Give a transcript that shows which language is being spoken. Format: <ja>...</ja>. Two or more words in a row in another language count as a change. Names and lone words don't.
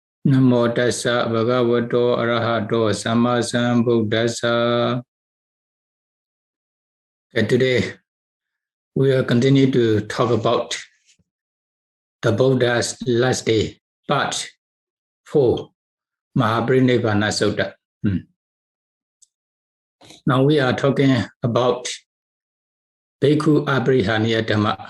<pi>Namo tassa bhagavato arahato samma sambuddhassa.</pi> <en>And today we will continue to talk about the Buddha's last day, part 4, Mahāparinibbāna Sutta. Now we are talking about</en> <pi>Bhikkhu Abrihaniya Dhamma.</pi>